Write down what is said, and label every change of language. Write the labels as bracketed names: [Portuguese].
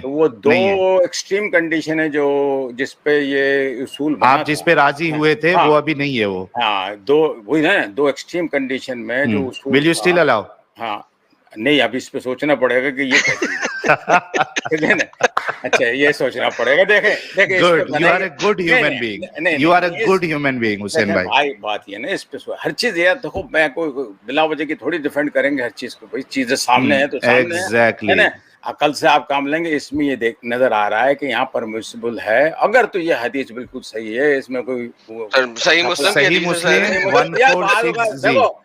[Urdu] تو وہ 2 extreme condition ہے جو جس پہ یہ اصول آپ جس پہ راضی ہوئے تھے وہ ابھی نہیں ہے. وہ ہاں 2 ایکسٹریم کنڈیشن میں جو اصول [English] will you still allow؟ [Urdu] ہاں نہیں, اب اس پہ سوچنا پڑے گا کہ یہ اچھا یہ سوچنا پڑے گا. دیکھیں [English] Good. You are a good human being. You are a good human being, Hussain بھائی. [Urdu] بھائی بات یہ نا اس پہ ہر چیز یہ دیکھو, میں کوئی بلا وجہ کی تھوڑی ڈیفینڈ کریں گے ہر چیز کو, بھائی چیزیں سامنے ہیں تو سامنے [English] Exactly. [Urdu] ہے. عقل سے آپ کام لیں گے. اس میں یہ دیکھ نظر آ رہا ہے کہ یہاں پرمیسیبل ہے, اگر تو یہ حدیث بالکل صحیح ہے, اس میں کوئی صحیح مسلم صحیح مسلم 1406G.